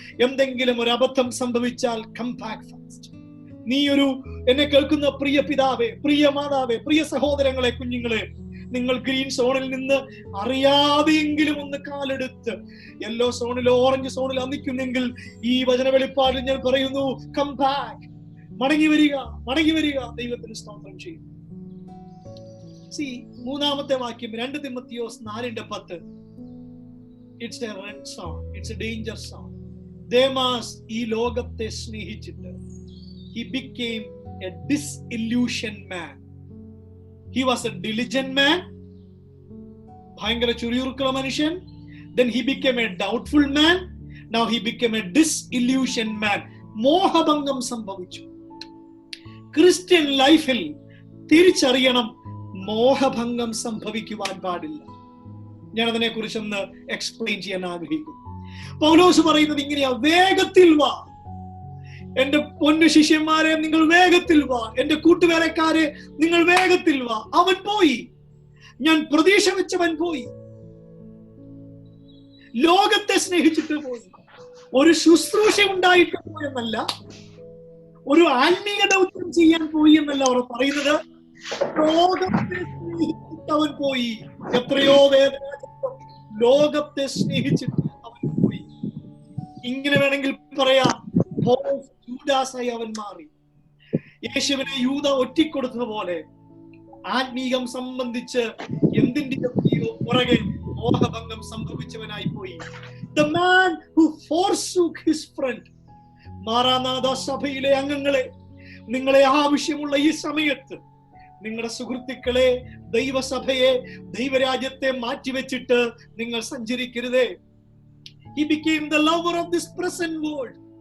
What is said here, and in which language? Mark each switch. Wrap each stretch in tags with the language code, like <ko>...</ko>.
<ml>എന്തെങ്കിലും ഒരു അബദ്ധം സംഭവിച്ചാൽ</ml> <en>Come back fast.</en> <ml>എന്നെ കേൾക്കുന്ന പ്രിയ പിതാവേ, പ്രിയ മാതാവേ, പ്രിയ സഹോദരങ്ങളെ, കുഞ്ഞുങ്ങളെ, നിങ്ങൾ ഗ്രീൻ സോണിൽ നിന്ന് അറിയാതെയെങ്കിലും ഒന്ന് കാലെടുത്ത് യെല്ലോ സോണിലോ ഓറഞ്ച് സോണിലോ നിൽക്കുന്നെങ്കിൽ ഈ വചന വെളിപ്പാടിൽ ഞാൻ പറയുന്നു, കം ബാക്ക്, മടങ്ങി വരിക, മടങ്ങി വരിക. ദൈവത്തിന് സ്തോത്രം ചെയ്യും. സി, 3-ാമത്തെ വാക്യം 2 Timotheos 4:10.</ml> <en>It's a red zone, it's a danger zone.</en> <ml>Demas ഈ ലോകത്തെ സ്നേഹിച്ചിട്ട്</ml> <en>he became a disillusioned man. He was a diligent man,</en> <ml>ഭയങ്കര ചുരിയുറുക്കുള്ള മനുഷ്യൻ.</ml> <en>Then he became a doubtful man. Now he became a disillusioned man.</en> <ml>മോഹഭംഗം സംഭവിച്ചു. Christian ലൈഫിൽ തിരിച്ചറിയണം, മോഹഭംഗം സംഭവിക്കുവാൻ പാടില്ല. ഞാൻ അതിനെ കുറിച്ചൊന്ന് എക്സ്പ്ലെയിൻ ചെയ്യാൻ ആഗ്രഹിക്കുന്നു. പൗലോസ് പറയുന്നത് ഇങ്ങനെയാ, വേഗത്തിൽ വാ എന്റെ പൊന്നു ശിഷ്യന്മാരെ, നിങ്ങൾ വേഗത്തിൽ വാ. എന്റെ കൂട്ടുവേലക്കാരെ, നിങ്ങൾ വേഗത്തിൽ വാ. അവൻ പോയി, ഞാൻ പ്രതീക്ഷ വെച്ചവൻ പോയി, ലോകത്തെ സ്നേഹിച്ചിട്ട് പോയി. ഒരു ശുശ്രൂഷ ഉണ്ടായിട്ട് പോയെന്നല്ല, ഒരു ആത്മീയ ദൗത്യം ചെയ്യാൻ പോയി എന്നല്ല അവർ പറയുന്നത്. ലോകത്തെ സ്നേഹിച്ചിട്ട് അവൻ പോയി. എത്രയോ വേദന, ലോകത്തെ സ്നേഹിച്ചിട്ട് അവൻ പോയി. ഇങ്ങനെ വേണമെങ്കിൽ പറയാം, യൂദാസായി അവൻ മാറി. യേശുവിനെ യൂദ ഒറ്റിക്കൊടുത്തതുപോലെ ആത്മീകം സംബന്ധിച്ച് എന്തിന്റെയോ പുറകെ മോഹഭംഗം സംഭവിച്ചവനായി പോയി.</ml> <en>The man who forsook his friend.</en> <ml>Maranatha സഭയിലെ അംഗങ്ങളെ, നിങ്ങളെ ആവശ്യമുള്ള ഈ സമയത്ത് നിങ്ങളുടെ സുഹൃത്തുക്കളെ, ദൈവസഭയെ, ദൈവരാജ്യത്തെ മാറ്റിവെച്ചിട്ട് നിങ്ങൾ സഞ്ചരിക്കരുതേ.</ml> <en>He became the lover of this present world.</en>